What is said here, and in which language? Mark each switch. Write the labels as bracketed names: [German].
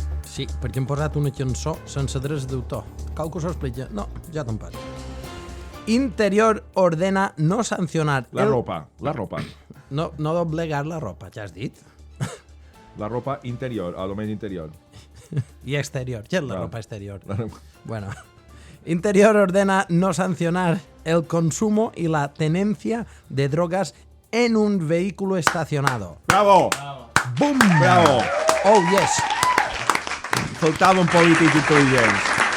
[Catalan] Sí, perquè hem posat una cançó sense drets d'autor. Cal que s'ho expliqui? No, ja tampoc. Interior ordena no sancionar... [Spanish] La ropa. [Catalan] No doblegar la ropa, ja has dit? [Spanish] La ropa interior, a lo més interior. [Catalan] I exterior. [Spanish] ¿Qué es la ropa exterior? Bueno. Interior ordena no sancionar el consumo y la tenencia de drogas en un vehículo estacionado. ¡Bravo! ¡Bum! ¡Bravo! [English] Oh, yes! [Catalan] Faltaven polítics intel·ligents.